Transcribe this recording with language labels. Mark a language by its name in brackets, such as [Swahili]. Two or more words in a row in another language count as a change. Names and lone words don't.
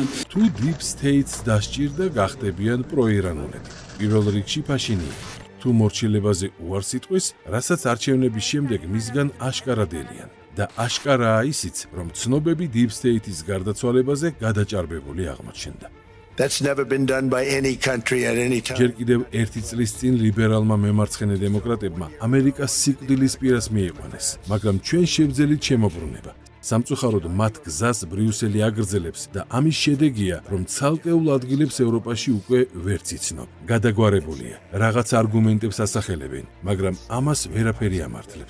[Georgian] თუ [English] Deep State- [Georgian] ს დასჭირდა გახდებიან პროირანულები. პირველ რიგში პაშინიანი. თუ მორჩილებაზე უარს იტყვის, რასაც არჩევნების შემდეგ მისგან აშკარადელიან. და აშკარაა ისიც, რომ ცნობები [English] Deep State- [Georgian] ის გარდაცვალებაზე გადაჭარბებული აღმოჩნდა. [English] That's never been done by any country at any time. [Georgian] ჯერ კიდევ 1 წლის წინ ლიბერალმა მემარცხენე დემოკრატებმა ამერიკას სიკვდილის პირას მიიყვანეს, მაგრამ ჩვენ შევძელით შემოbrunება. სამწუხაროდ მათ გზას ბრიუსელი აგრძელებს და ამის შედეგია, რომ ცალკეულ ადგილებს ევროპაში უკვე ვერც იცნობ. გადაგვარებულია, რაღაც არგუმენტებს ასახელებენ, მაგრამ ამას ვერაფერი ამართლებს.